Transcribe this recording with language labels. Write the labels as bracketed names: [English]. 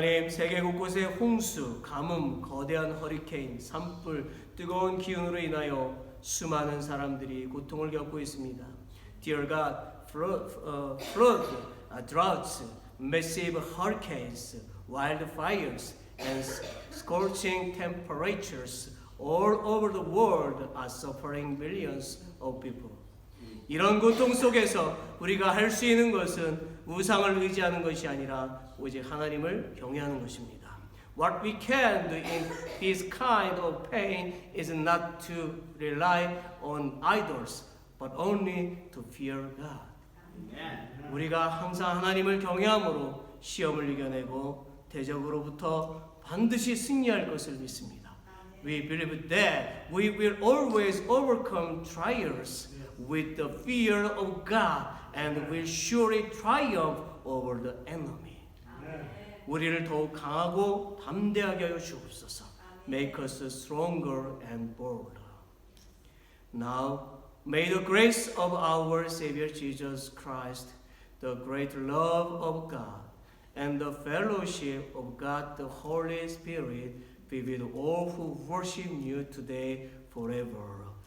[Korean] 세계 곳곳의 홍수, 가뭄, 거대한 허리케인, 산불, 뜨거운 기운으로 인하여 수많은 사람들이 고통을 겪고 있습니다. [English] Dear God, flood, droughts, massive hurricanes, wildfires, and scorching temperatures all over the world are suffering millions of people. [Korean] 이런 고통 속에서 우리가 할 수 있는 것은 우상을 의지하는 것이 아니라 오직 하나님을 경외하는 것입니다. [English] What we can do in this kind of pain is not to rely on idols, but only to fear God. [Korean] 우리가 항상 하나님을 경외함으로 시험을 이겨내고 대적으로부터 반드시 승리할 것을 믿습니다. [English] We believe that we will always overcome trials with the fear of God and will surely triumph over the enemy. [Korean] 우리를 더욱 강하고 담대하게 하여 주옵소서. [English] Make us stronger and bolder. Now, may the grace of our Savior Jesus Christ, the great love of God, and the fellowship of God the Holy Spirit be with all who worship you today forever.